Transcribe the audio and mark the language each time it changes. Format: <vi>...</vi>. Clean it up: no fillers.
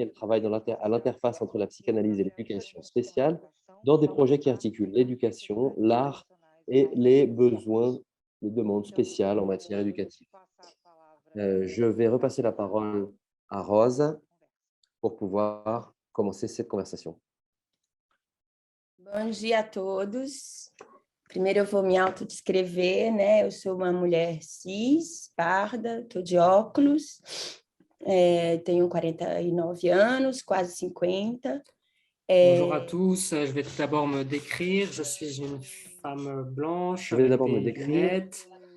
<fr>Elle travaille à l'interface entre la psychanalyse et l'éducation spéciale dans des projets qui articulent l'éducation, l'art et les besoins, les demandes spéciales en matière éducative. Je vais repasser la parole à Rosa pour pouvoir commencer cette conversation.</fr> <pt>Bom dia a todos. Primeiro eu vou me autodescrever, né? Eu sou uma mulher cis, parda, estou de óculos, tenho 49 anos, quase 50.</pt> <fr>Bonjour à tous, je vais tout d'abord me décrire. Je suis une femme blanche avec des lunettes.</fr>